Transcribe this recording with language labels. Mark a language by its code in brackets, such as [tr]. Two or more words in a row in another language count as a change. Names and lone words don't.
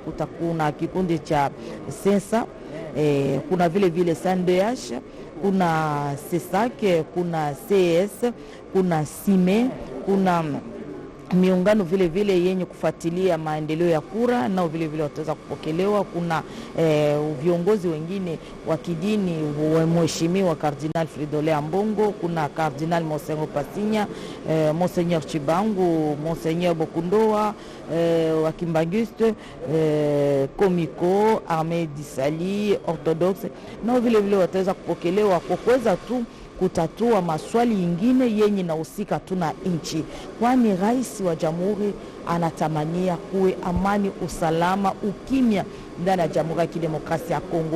[sw] Kuna kikundi cha Sensa, kuna vile vile SNDH, kuna CESAC, kuna CS, kuna SIME, kuna miungano vile vile yenye kufuatilia maendeleo ya kura, nao vile vile wataweza kupokelewa. Kuna viongozi wengine wa kidini, mheshimiwa Cardinal Fridolin Ambongo, kuna Cardinal Monseigneur Pasinya, Monseigneur Chibangu, Monseigneur Bokundoa, wa Kimbanguiste, Komiko, Armée Disali, Orthodoxe, nao vile vile wataweza kupokelewa kwa kuweza tu kutatua maswali ingine yenye nahusika tu na nchi, kwani rais wa jamhuri anatamania kuwe amani, usalama, ukimya ndani ya Jamhuri ya Kidemokrasia ya Kongo.